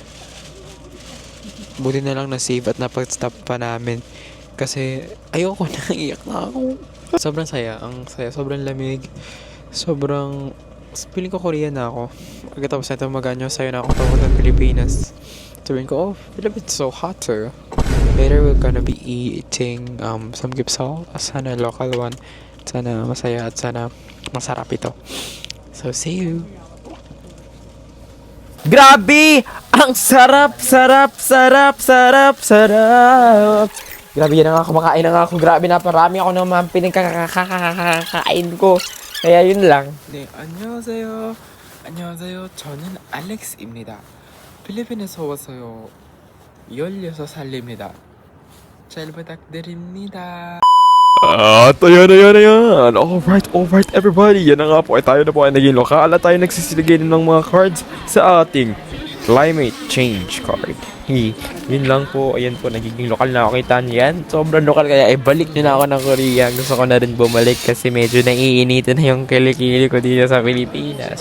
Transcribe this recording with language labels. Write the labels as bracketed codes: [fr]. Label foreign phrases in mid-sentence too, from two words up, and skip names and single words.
[tl] Buti na lang na save at napag-stop pa namin kasi ayoko na, iyak na ako. Sobrang saya, ang saya, sobrang lamig, sobrang feeling ko Korean na ako. Pagkatapos na ito maganyo, sayo na ako papunta ng Pilipinas. Sabihin ko, oh, [en] Philippines so hotter. Later we're gonna be eating samgyeopsal, sana local one. [tl] Sana masaya at sana masarap ito. [en] So see you. [tl] Grabe! Ang sarap! Grabe, yan na nga, kumakain na nga ako. Grabe, naparami ako naman pinagkakain ko. Kaya yun lang. [ko] 네, 안녕하세요. 안녕하세요. 저는 알렉스입니다. 필리핀에서 왔어요. 16살입니다. 잘 부탁드립니다. [tl] At ayan. [en] Alright everybody. [tl] Yan na nga po ay tayo na po ay naging lokal at tayo nagsisiligay ng mga cards sa ating [en] climate change card. [tl] Yun lang po. Ayan po, nagiging lokal na ako. Kita niyo yan. Sobrang lokal kaya balik nyo na ako ng Korea. Gusto ko na rin bumalik kasi medyo naiinitin na yung kilikili ko dito sa Pilipinas.